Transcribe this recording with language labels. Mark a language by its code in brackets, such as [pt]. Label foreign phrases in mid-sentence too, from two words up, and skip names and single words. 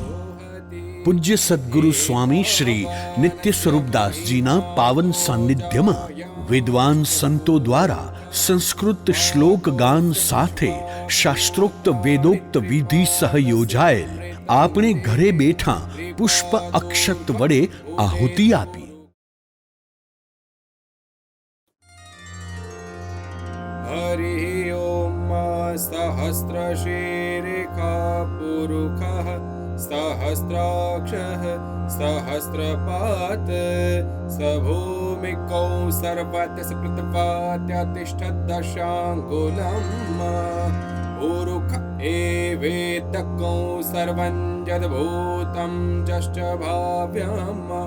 [gu] પૂજ્ય સદગુરુ સ્વામી શ્રી નિત્ય સ્વરૂપદાસજીના પાવન સાનિધ્યમાં વિદ્વાન સંતો દ્વારા સંસ્કૃત શ્લોક ગાન સાથે શાસ્ત્રોક્ત વેદોક્ત વિધિ સહ યોજાયેલ આપણે ઘરે બેઠા પુષ્પ અક્ષત વડે આહુતિ આપી. [sa] हरि ओम सहस्रशीर्षः पुरुषः सहस्राक्षः सहस्रपात् सभूमिकौ सर्वस्य प्रतिपाद्यतिष्ठदशाङ्गुलम् पुरुष एवेतकौ सर्वं यद्भूतं जश्च भाव्यम्